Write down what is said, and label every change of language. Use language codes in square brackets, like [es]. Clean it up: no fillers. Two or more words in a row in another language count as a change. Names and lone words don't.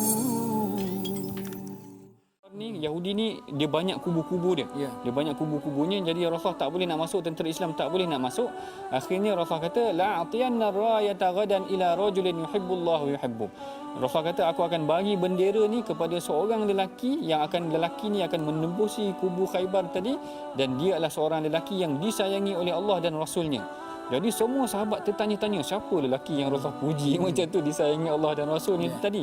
[ms] Yahudi ni dia banyak kubu-kubu dia. Dia banyak kubu-kubunya, jadi Rasulullah tak boleh nak masuk, tentera Islam tak boleh nak masuk. Akhirnya Rasulullah kata [ar] لأعطين الراية غدا إلى رجل يحبه الله يحب. [ms] Rasulullah kata aku akan bagi bendera ni kepada seorang lelaki yang lelaki ni akan menembusi kubu Khaybar tadi, dan dia adalah seorang lelaki yang disayangi oleh Allah dan Rasulnya. Jadi semua sahabat tertanya-tanya siapa lelaki yang Rasulullah puji macam tu, disayangi Allah dan Rasulnya tadi.